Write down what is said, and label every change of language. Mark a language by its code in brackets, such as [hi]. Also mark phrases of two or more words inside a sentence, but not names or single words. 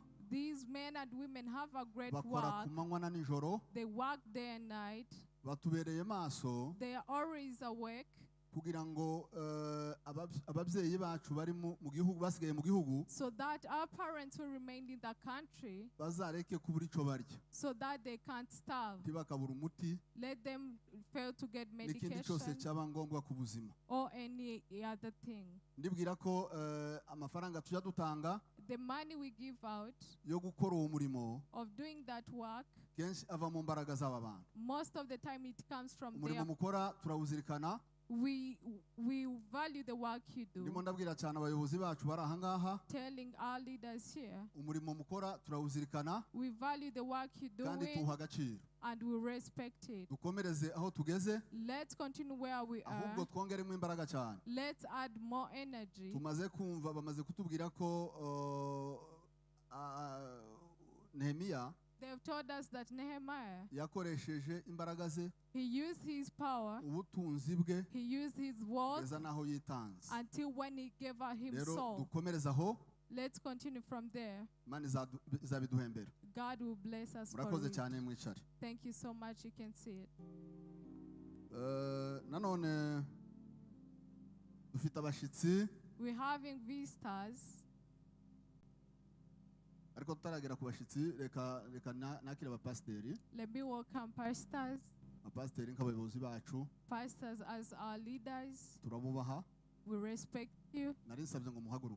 [en] These men and women have a great [rw] Bakora ku [en] work. [rw] manywa na nijoro. [en] They work day and night. [rw] Batubereye maso [en] They are always awake [rw] kugira ngo ababyeyi bacu bari mu gihugu basigaye mu gihugu [en] so that our parents who remained in the country, [rw] bazareke kubura ico barya. [en] so that they can't starve. [rw] Ntibakabura umuti [en] Let them fail to get [rw] n'ikindi cyose [en] medication [rw] cyaba ngombwa ku buzima. [en] or any other thing. [rw] Ndibwira ko amafaranga tujya dutanga [en] The money we give out [rw] yo gukora uwo murimo [en] of doing that work, [rw] kenshi ava mu mbaraga z'aba bantu. [en] most of the time it comes from [rw] Umurimo mukora turawuzirikana. [en] we value the work you [rw] Ndimo [en] do. [rw] ndabwira cyane abayobozi bacu bari aha ngaha. [en] Telling our leaders here, [rw] Umurimo mukora turawuzirikana [en] we value the work you [rw] kandi [en] do [rw] tuwuha agaciro. [en] and we respect it. [rw] Dukomereze aho tugeze, [en] Let's continue where we [rw] ahubwo [en] are. [rw] twongeremo imbaraga cyane. [en] Let's add more energy. [rw] Tumaze kumva bamaze kutubwira ko Nehemiya [en] They've told us that Nehemiah, [rw] yakoresheje imbaraga ze, [en] he used his power, [rw] ubutunzi bwe, [en] he used his wealth [rw] kugeza n'aho yitanze. [en] until when he gave out [rw] Rero [en] himself. [rw] dukomereze aho, [en] Let's continue from there. [rw] Imana izabiduhembera. [en] God will bless us for [rw] Murakoze [en] it. [rw] cyane mwicare. [en] Thank you so much. You can see it. [rw] Nanone dufite abashitsi, [en] We're having visitors. [rw] ariko tutaragera ku bashitsi reka nakire abapasiteri. [en] Let me welcome pastors. [rw] Abapasiteri nk'abayobozi bacu [en] Pastors as our leaders. [rw] turabubaha. [en] We respect you. [rw] Nari nsabye ngo muhaguruke.